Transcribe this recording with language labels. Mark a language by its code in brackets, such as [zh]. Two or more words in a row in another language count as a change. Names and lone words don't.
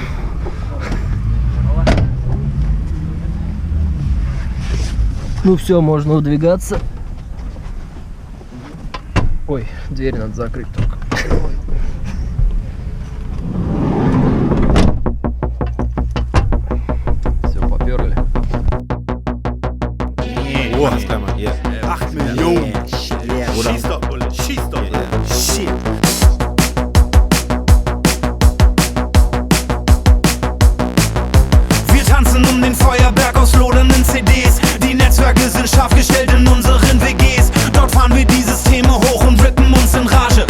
[ru] Ну все, можно выдвигаться. Ой, дверь надо закрыть только. Все, поперли. [de] 8 Millionen. Schieß doch, Bulle, schieß doch. Shit. Wir tanzen um den Feuerberg aus lodernden CDs. Die Netzwerke sind scharf gestellt in unseren WGs. Dort fahren wir dieses Thema hoch und rippen uns in Rage.